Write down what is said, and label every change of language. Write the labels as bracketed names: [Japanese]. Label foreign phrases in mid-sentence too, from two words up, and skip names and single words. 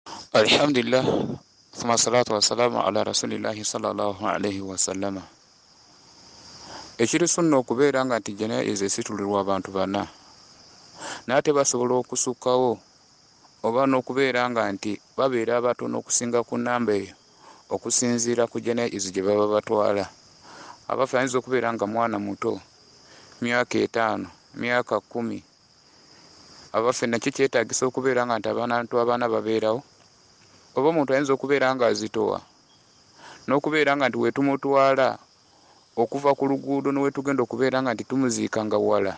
[Arabic] الحمد لله ثم الصلاة والسلام على رسول الله صلى الله عليه وسلم. [Ganda] Ekiri sunna okubeera nga nti janaiza esitulirwa abantu bana naye tebasobola okusukkawo oba n'okubeera nga nti babeera abatono okusinga ku nnamba eyo okusinziira ku janaiza gye baba batwala. Abafe ayinza okubeera nga mwana muto myaka 5 myaka 10, abafe nakyo kyetagisa okubeera nga nti abantu abaana babeerawo, oba omuntu ayinza okubeera nga azitowa n'okubeera nga nti wetumutwala okuva ku luguudo nowetugenda okubeera nga nti tumuziika nga wala.